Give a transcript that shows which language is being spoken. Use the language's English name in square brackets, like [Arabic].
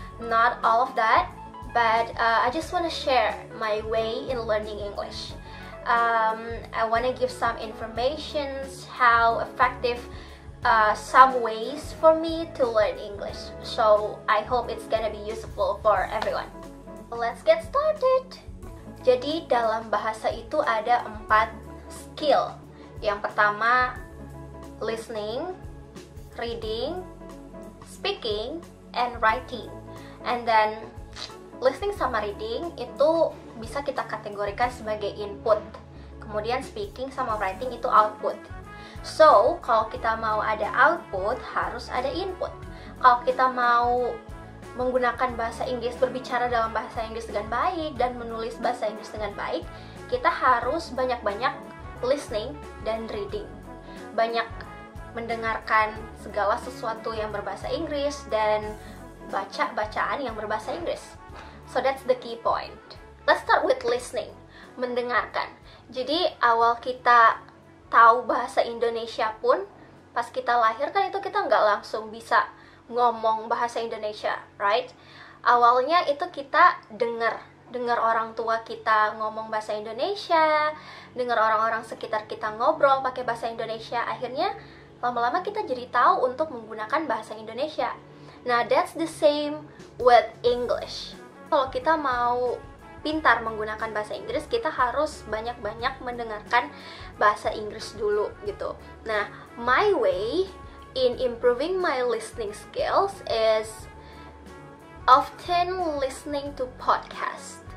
[English] Not all of that, but I just want to share my way in learning English. I want to give some information how effective some ways for me to learn English. So I hope it's gonna be useful for everyone. Let's get started. [Indonesian] Jadi dalam bahasa itu ada 4 skill. Yang pertama, [English] listening, reading, speaking, and writing. And then, [Indonesian] listening sama reading itu bisa kita kategorikan sebagai input. Kemudian speaking sama writing itu output. So, kalau kita mau ada output, harus ada input. Kalau kita mau menggunakan bahasa Inggris, berbicara dalam bahasa Inggris dengan baik dan menulis bahasa Inggris dengan baik, kita harus banyak-banyak listening dan reading. Banyak mendengarkan segala sesuatu yang berbahasa Inggris dan baca bacaan yang berbahasa Inggris. [English] So that's the key point. Let's start with listening, mendengarkan. [Indonesian] Jadi awal kita tahu bahasa Indonesia pun, pas kita lahir kan itu kita nggak langsung bisa ngomong bahasa Indonesia, right? Awalnya itu kita dengar orang tua kita ngomong bahasa Indonesia, dengar orang-orang sekitar kita ngobrol pakai bahasa Indonesia. Akhirnya lama-lama kita jadi tahu untuk menggunakan bahasa Indonesia. [English] Nah, that's the same with English. [Indonesian] Kalau kita mau pintar menggunakan bahasa Inggris, kita harus banyak-banyak mendengarkan bahasa Inggris dulu gitu. [English] Nah, my way in improving my listening skills is often listening to podcast.